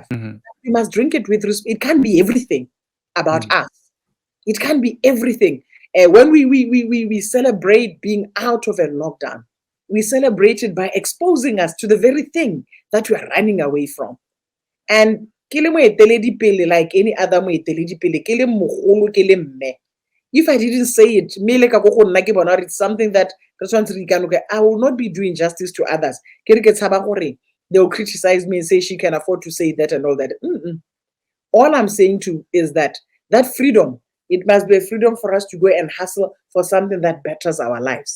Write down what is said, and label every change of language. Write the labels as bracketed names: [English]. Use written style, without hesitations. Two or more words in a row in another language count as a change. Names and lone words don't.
[English] We must drink it with respect. It can't be everything about us. It can't be everything. When we celebrate being out of a lockdown, We celebrate it by exposing us to the very thing that we are running away from. [Tswana] And ke le moeteledipele [English] like any other [Tswana] moeteledipele, ke le mogolo, ke le mme. [English] If I didn't say it, it's something that I will not be doing justice to others. They will criticize me and say she can afford to say that and all that. All I'm saying is that freedom, it must be a freedom for us to go and hustle for something that betters our lives.